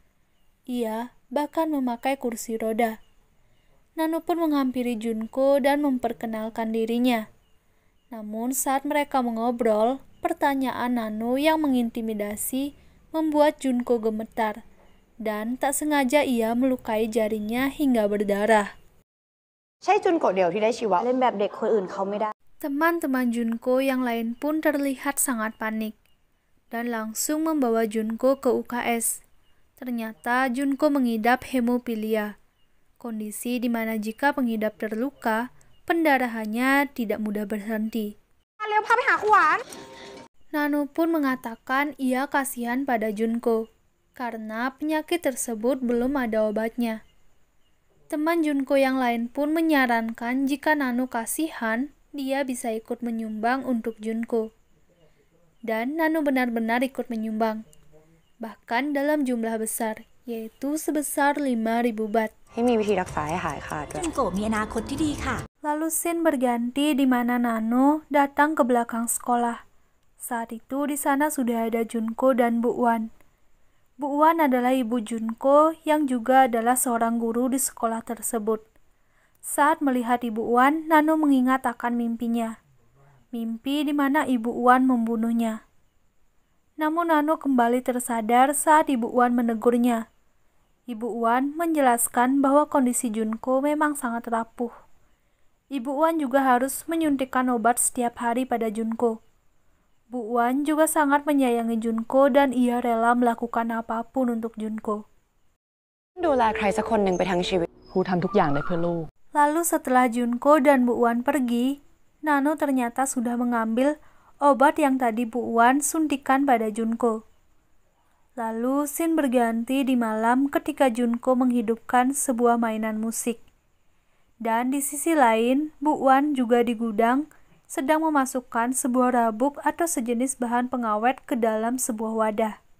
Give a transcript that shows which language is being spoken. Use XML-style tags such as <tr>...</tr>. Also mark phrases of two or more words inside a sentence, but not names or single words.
<id>Ia bahkan memakai kursi roda. Nano pun menghampiri Junko dan memperkenalkan dirinya. Namun saat mereka mengobrol, pertanyaan Nano yang mengintimidasi membuat Junko gemetar, dan tak sengaja ia melukai jarinya hingga berdarah.</id> <th>ใช่จุนโกะเดียวที่ได้ชีวะเล่นแบบเด็กคนอื่นเขาไม่ได้</th> <id>Teman-teman Junko yang lain pun terlihat sangat panik, dan langsung membawa Junko ke UKS. Ternyata Junko mengidap hemofilia, kondisi di mana jika pengidap terluka, pendarahannya tidak mudah berhenti.</id> <th>เร็วพาไปหาครูหวาน</th> <id>Nano pun mengatakan ia kasihan pada Junko, karena penyakit tersebut belum ada obatnya. Teman Junko yang lain pun menyarankan jika Nano kasihan, dia bisa ikut menyumbang untuk Junko. Dan Nano benar-benar ikut menyumbang, bahkan dalam jumlah besar, yaitu sebesar 5.000 baht.</id> <th>ให้มีวิธีรักษาให้หายขาดด้วย จุนโกะมีอนาคตที่ดีค่ะ</th> <id>Lalu scene berganti di mana Nano datang ke belakang sekolah. Saat itu di sana sudah ada Junko dan Bu Wan. Bu Wan adalah ibu Junko yang juga adalah seorang guru di sekolah tersebut. Saat melihat Ibu Wan, Nano mengingat akan mimpinya. Mimpi di mana Ibu Wan membunuhnya. Namun Nano kembali tersadar saat Ibu Wan menegurnya. Ibu Wan menjelaskan bahwa kondisi Junko memang sangat rapuh. Ibu Wan juga harus menyuntikkan obat setiap hari pada Junko. Bu Wan juga sangat menyayangi Junko dan ia rela melakukan apapun untuk Junko.</id> <th>ดูแลใครสักคนหนึ่งไปทั้งชีวิต ครูทำทุกอย่างได้เพื่อลูก</th> <id>Lalu setelah Junko dan Bu Wan pergi, Nano ternyata sudah mengambil obat yang tadi Bu Wan suntikan pada Junko. Lalu scene berganti di malam ketika Junko menghidupkan sebuah mainan musik. Dan di sisi lain, Bu Wan juga di gudang sedang memasukkan sebuah rabuk atau sejenis bahan pengawet ke dalam sebuah wadah.</id>